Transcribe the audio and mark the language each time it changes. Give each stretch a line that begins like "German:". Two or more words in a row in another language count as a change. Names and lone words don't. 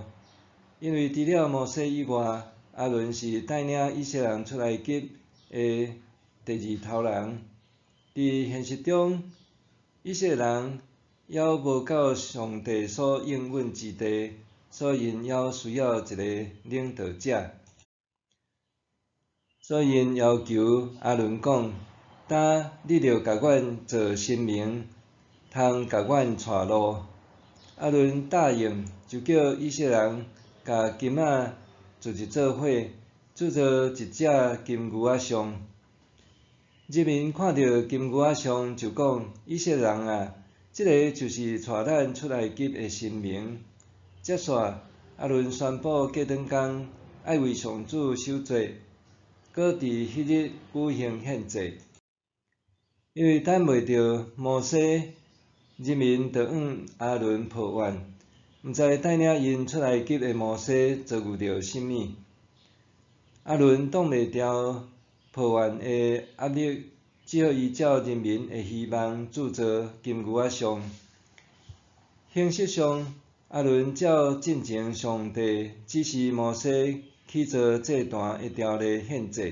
Min Nan Chinese: 因为除了摩西以外，阿伦是带领以色列人出埃及的第二头人。伫现实中，以色列人还无到上帝所应允之地，所以因还需要一个领导者。所以因要求阿伦讲：呾你着甲阮做神明，通甲阮带路。阿伦答应，就叫以色列人甲金仔组一做伙，铸造一只金牛仔像。人民看到金牛仔像，就讲：以色列人啊，这个就是带咱出埃及的神明。接续，阿伦宣布过长工爱为上主守节，搁伫迄日举行献祭。因为等袂着摩西，人民就向阿伦抱怨，毋知带领因出埃及的摩西遭遇着甚物。阿伦挡袂牢抱怨的压力，只好依照人民的希望铸造金牛仔像。形式上，阿伦照进前上帝指示摩西去做这段一条的献祭。